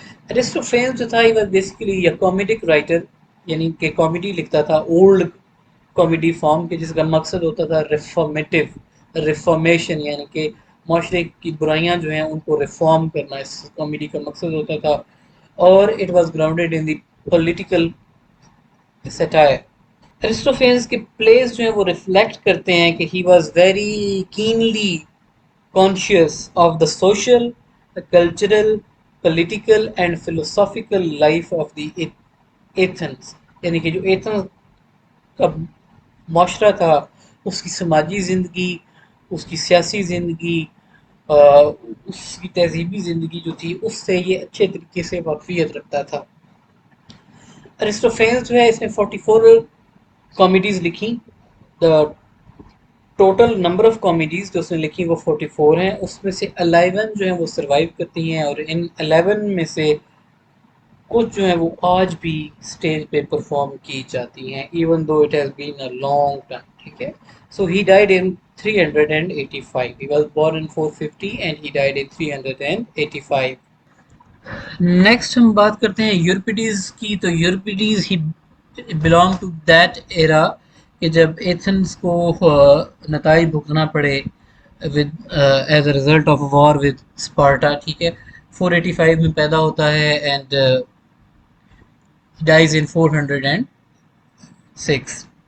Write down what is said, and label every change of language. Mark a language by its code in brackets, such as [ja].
[ur] ارسطوفینس جو تھا [en] he was basically a کامیڈک writer, [ur] یعنی کہ کامیڈی لکھتا تھا اولڈ کامیڈی فارم کے، جس کا مقصد ہوتا تھا ریفارمیٹیو، ریفارمیشن، یعنی کہ معاشرے کی برائیاں جو ہیں ان کو ریفارم کرنا، اس کامیڈی کا مقصد ہوتا تھا، اور [en] It was grounded in the political satire. [ur] ارسطوفینس کے پلیز جو ہیں وہ ریفلیکٹ کرتے ہیں کہ [en] He was very keenly conscious of the social, cultural, political and philosophical life of the Athens. [ur] یعنی کہ جو ایتھنز کا معاشرہ تھا، اس کی سماجی زندگی، اس کی سیاسی زندگی، اس کی تہذیبی زندگی جو تھی، اس سے یہ اچھے طریقے سے واقفیت رکھتا تھا. ارسطوفینز جو ہے اس نے 44 کامیڈیز لکھی. [en] the total number of comedies [ur] جو اس نے لکھی وہ 44 ہیں. اس میں سے 11 جو ہیں وہ سروائیو کرتی ہیں، اور ان 11 میں سے کچھ جو ہیں وہ آج بھی اسٹیج پہ پرفارم کی جاتی ہیں، [en] Even though it has been a long time. [ur] ٹھیک ہے. [en] So he died in 385. He was born in 450 and he died in 385. [ur] Next ہم بات کرتے ہیں یورپیڈیز کی. تو یورپیڈیز [en] he belong to that era [ur] کہ جب ایتھنس کو نتائج بھگتنا پڑے [en] With as a result of war with Sparta. [ur] ٹھیک ہے. 485 میں پیدا ہوتا ہے [en] And dies in 406.